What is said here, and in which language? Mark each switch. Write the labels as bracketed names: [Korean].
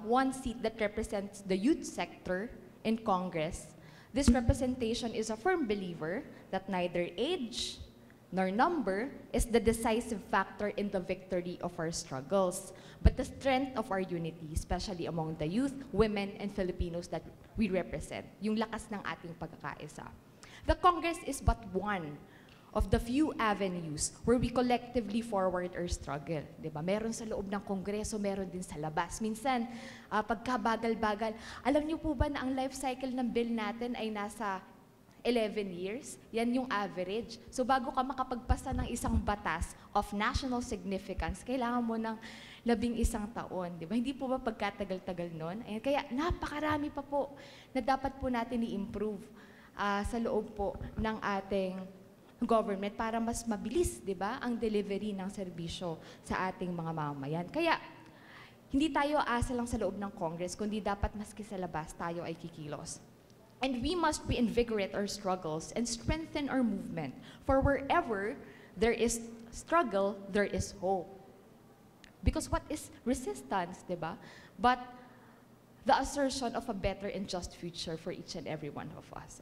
[English] One seat that represents the youth sector in Congress, this representation is a firm believer that neither age nor number is the decisive factor in the victory of our struggles, but the strength of our unity, especially among the youth, women, and Filipinos that we represent, [Filipino] yung lakas ng ating pagkakaisa. [English] The Congress is but one of the few avenues where we collectively forward our struggle. [Filipino] Diba? Meron sa loob ng Kongreso, meron din sa labas. Minsan, pagkabagal-bagal, alam niyo po ba na ang life cycle ng bill natin ay nasa 11 years, yan yung average. So bago ka makapagpasa ng isang batas [English] of national significance, [Filipino] kailangan mo ng 11 taon. Di ba? Hindi po ba pagkatagal-tagal nun? Ayan, kaya napakarami pa po na dapat po natin i-improve sa loob po ng ating government para mas mabilis, di ba, ang delivery ng serbisyo sa ating mga mamamayan. Kaya hindi tayo asa lang sa loob ng Congress, kundi dapat maski sa labas tayo ay kikilos. [English] And we must reinvigorate our struggles and strengthen our movement. For wherever there is struggle, there is hope. Because what is resistance, [Filipino] diba? [English] But the assertion of a better and just future for each and every one of us.